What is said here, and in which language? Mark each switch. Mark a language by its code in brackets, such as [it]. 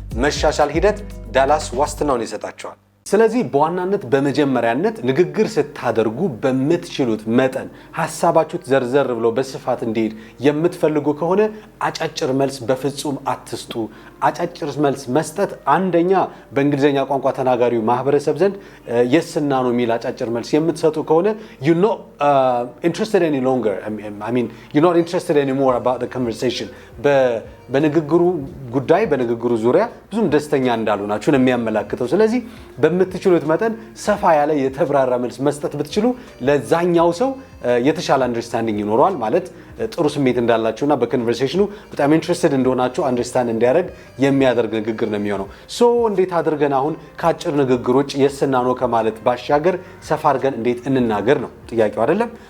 [am] መሻሻል ሂደት ዳላስ ዋስትናውን ይሰጣቸዋል። ስለዚህ በዋናነት በመጀመሪያነት ንግግር ስታደርጉ በምትችሉት መጠን ሐሳባችሁ ዘርዘር ብሎ በስፋት እንዲሄድ የምትፈልጉ ከሆነ አጫጭር መልስ በፍጹም አትስጡ። አጫጭር መልስ መስጠት አንደኛ በእንግሊዘኛ ቋንቋ ተናጋሪው ማህበረሰብ ዘንድ የስና ነው የሚል አጫጭር መልስ የምትሰጡ ከሆነ [en] you're not interested any longer. You're not interested anymore about the conversation. [am] በንግግሩ ጉዳይ በንግግሩ ዙሪያ ብዙም ደስተኛ እንዳልሆናችሁ ነው የሚያመላክተው። ስለዚህ በምትችሉት መጠን ሰፋ ያለ የተብራራ መልስ መስጠት ብትችሉ ለዛኛው ሰው የተሻለ አንደርስታንዲንግ ይኖረዋል። ማለት ጥሩ ስሜት እንዳላችሁና በኮንቨርሴሽኑ በጣም ኢንትረስትድ እንደሆናችሁ አንደርስታንድ እንዲያደርግ የሚያደርግ ንግግር ነው የሚሆነው። እንዴት አድርገን አሁን ከአጭር ንግግሮች የስና ነው ከማለት ባሻገር ሰፋ አድርገን እንዴት እንናገር ነው ጥያቄው አይደለም?